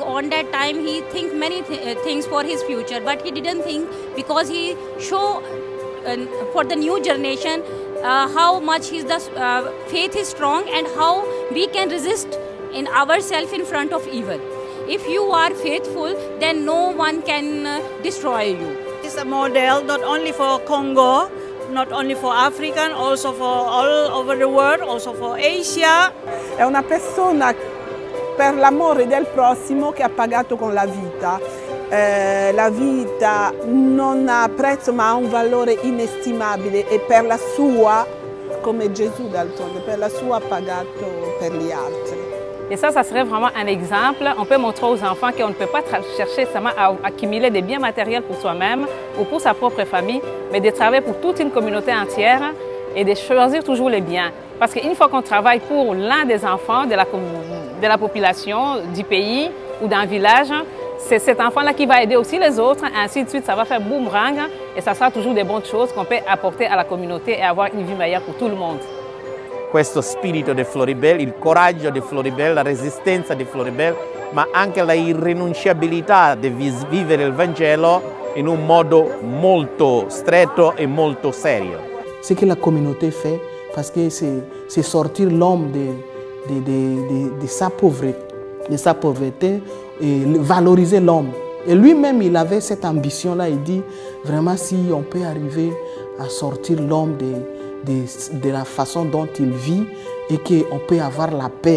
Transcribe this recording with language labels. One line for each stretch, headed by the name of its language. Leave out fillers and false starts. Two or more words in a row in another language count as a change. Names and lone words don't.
English: On that time, he thinks many things for his future, but he didn't think, because he showed for the new generation how much the faith is strong and how we can resist in ourselves in front of evil. If you are faithful, then no one can destroy you. It's a model not only for Congo, not only for Africa, also for all over the world, also for Asia.
Italian: È una persona per l'amore del prossimo che ha pagato con la vita. La vita non ha prezzo ma ha un valore inestimabile e per la sua, come Gesù d'altronde, per la sua ha pagato per gli altri.
French: Et ça serait vraiment un exemple. On peut montrer aux enfants qu'on ne peut pas chercher seulement à accumuler des biens matériels pour soi-même ou pour sa propre famille, mais de travailler pour toute une communauté entière et de choisir toujours les biens. Parce qu'une fois qu'on travaille pour l'un des enfants de la population du pays ou d'un village, c'est cet enfant-là qui va aider aussi les autres, ainsi de suite, ça va faire boomerang et ça sera toujours des bonnes choses qu'on peut apporter à la communauté et avoir une vie meilleure pour tout le monde.
Italian: Questo spirito di Floribert, il coraggio di Floribert, la resistenza di Floribert, ma anche la irrinunciabilità di vivere il Vangelo in un modo molto stretto et molto serio.
French: Ce que la communauté fait, parce que c'est sortir l'homme de sa pauvreté et valoriser l'homme. Et lui-même, il avait cette ambition-là, il dit vraiment si on peut arriver à sortir l'homme de la façon dont il vit et qu'on peut avoir la paix.